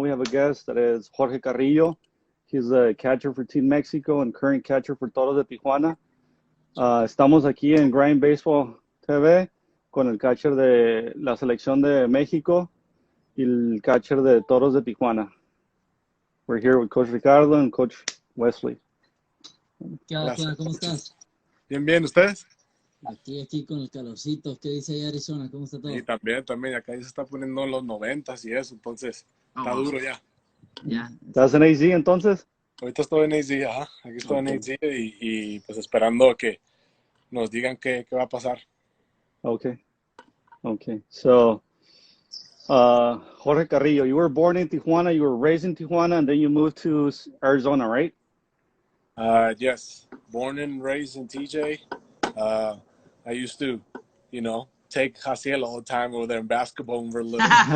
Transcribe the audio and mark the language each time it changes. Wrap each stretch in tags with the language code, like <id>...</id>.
<en>We have a guest that is Jorge Carrillo. He's a catcher for Team Mexico and current catcher for Toros de Tijuana.</en> <es>Estamos aquí en Grind Baseball TV con el catcher de la selección de México y el catcher de Toros de Tijuana.</es> <en>We're here with Coach Ricardo and Coach Wesley.</en> <es>¿Qué onda? ¿Cómo estás? Bien, bien, ¿ustedes? Aquí con el calorcito. ¿Qué dice ahí Arizona? ¿Cómo está todo? Sí, también. Acá ya se está poniendo en los 90s y eso, entonces está duro ya. Ya. ¿Estás en AZ entonces? Ahorita estoy en AZ, ajá. Aquí estoy en AZ y pues esperando que nos digan qué va a pasar.</es> <en>Okay. So, Jorge Carrillo, you were born in Tijuana, you were raised in Tijuana, and then you moved to Arizona, right? Yes, born and raised in TJ. I used to, take Jaciel all the time over there in basketball when we were little.</en>